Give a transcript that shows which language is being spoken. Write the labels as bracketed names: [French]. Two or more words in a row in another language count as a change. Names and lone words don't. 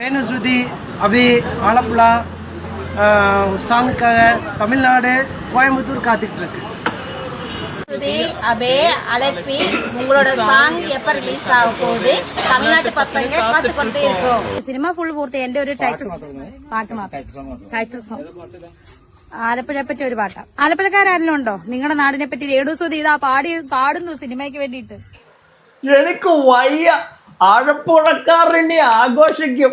[Tamil] ஸ்ருதி அபி ஆலப்புழா சாங்குக்காக தமிழ்நாடு கோயம்புத்தூர் காத்துட்டு இருக்கு. ஸ்ருதி அபே அலப்பி உங்களோட சாங் எப்ப ரிலீஸ் ஆக போகுது? தமிழ்நாட்டு பசங்க காத்துக்கொண்டே இருக்கோம். [Malayalam] സിനിമ ഫുൾ പൂർത്തി എന്റെ ഒരു പാട്ട് മാത്രം [English] title song [Malayalam] ആലപ്പുഴയെ പറ്റി ഒരു പാട്ടാ. ആലപ്പുഴക്കാരെല്ലാം ഉണ്ടോ? നിങ്ങളുടെ നാടിനെ പറ്റി രേണു സുധി ഇതാ പാടുന്നു സിനിമയ്ക്ക് വേണ്ടിയിട്ട്. എനിക്ക് വയ്യ. ആലപ്പുഴക്കാരനെ ആഘോഷിക്കും.